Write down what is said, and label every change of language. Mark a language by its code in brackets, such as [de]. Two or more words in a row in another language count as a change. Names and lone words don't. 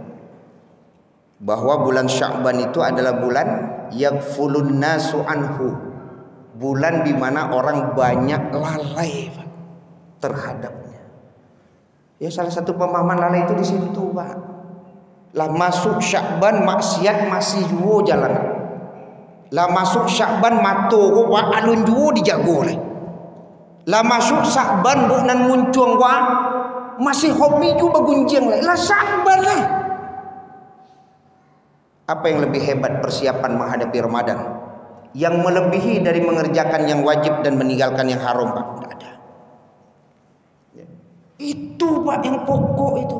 [id] Bahwa bulan Sya'ban itu adalah bulan [ar] يغفل الناس عنه. [id] Bulan di mana orang banyak lalai, Pak, terhadapnya. Ya, salah satu pemahaman lalai itu di situ, Pak. [min] Lah masuk Sya'ban maksiat masih juo jalan. Lah masuk Sya'ban mato ko wa alun juo dijago lah. Lah masuk Sya'ban bu nan muncung wa masih hobi ju bagunjing lah. Lah Sya'ban lah. [id] Apa yang lebih hebat persiapan menghadapi Ramadan? Yang melebihi dari mengerjakan yang wajib dan meninggalkan yang haram, Pak? Tidak ada. Ya. Itu, Pak, yang pokok itu.